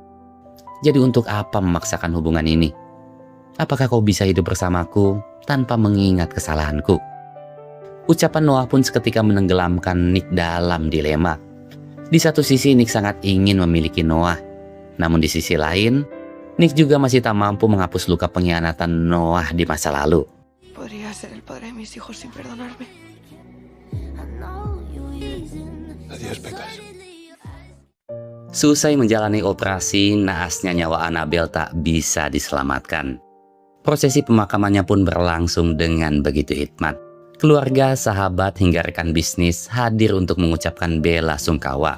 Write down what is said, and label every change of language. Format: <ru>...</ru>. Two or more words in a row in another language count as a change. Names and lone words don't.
<id>Jadi untuk apa memaksakan hubungan ini? Apakah kau bisa hidup bersamaku tanpa mengingat kesalahanku? Ucapan Noah pun seketika menenggelamkan Nick dalam dilema. Di satu sisi Nick sangat ingin memiliki Noah. Namun di sisi lain, Nick juga masih tak mampu menghapus luka pengkhianatan Noah di masa lalu.</id> <es>Podría ser el padre de mis hijos sin perdonarme. Adiós, Pecas.</es> <id>Selesai menjalani operasi, naasnya nyawa Annabelle tak bisa diselamatkan. Prosesi pemakamannya pun berlangsung dengan begitu hikmat. Keluarga, sahabat, hingga rekan bisnis hadir untuk mengucapkan bela sungkawa.</id>